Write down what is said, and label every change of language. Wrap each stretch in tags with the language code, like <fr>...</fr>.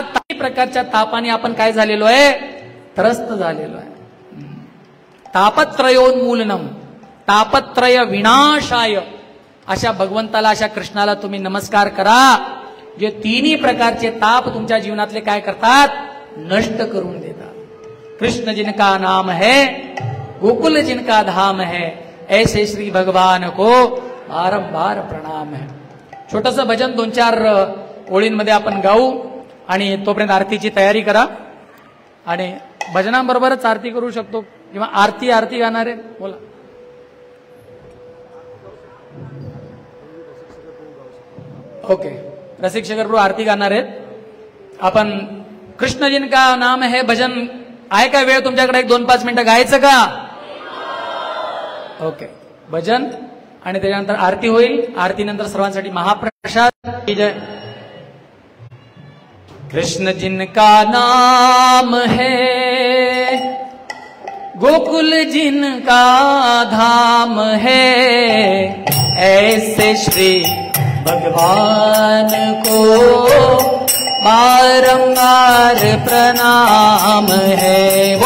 <mr>प्रकारच्या तापाने आपण काय झालेलो आहे, त्रस्त झालेलो आहे.</mr> <sa>तापत्रयोन्मूलनम, तापत्रय विनाशाय.</sa> <mr>अशा भगवंताला, अशा कृष्णाला तुम्ही नमस्कार करा, जे तिन्ही प्रकारचे ताप तुमच्या जीवनातले काय करतात, नष्ट करून देतात.</mr> <hi>कृष्ण जिनका नाम है, गोकुल जिनका धाम है, ऐसे श्री भगवान को बारंबार प्रणाम है.</hi> <mr>छोटस भजन 2-4 ओळींमध्ये आपण गाऊ आणि तोपर्यंत आरतीची तयारी करा. आणि भजनाबरोबरच आरती करू शकतो किंवा आरती गाणार आहे. बोला. ओके, रसिक शेखर प्रभू आरती गाणार आहेत. आपण कृष्ण जिनका नाम है भजन आहे का, वेळ तुमच्याकडे 1-2-5 मिनिटं गायचं का. ओके, भजन आणि त्याच्यानंतर आरती होईल. आरतीनंतर सर्वांसाठी महाप्रसाद.</mr> <hi>जय कृष्ण जिनका नाम है, गोकुल जिनका धाम है, ऐसे श्री भगवान को बारंबार प्रणाम है.</hi>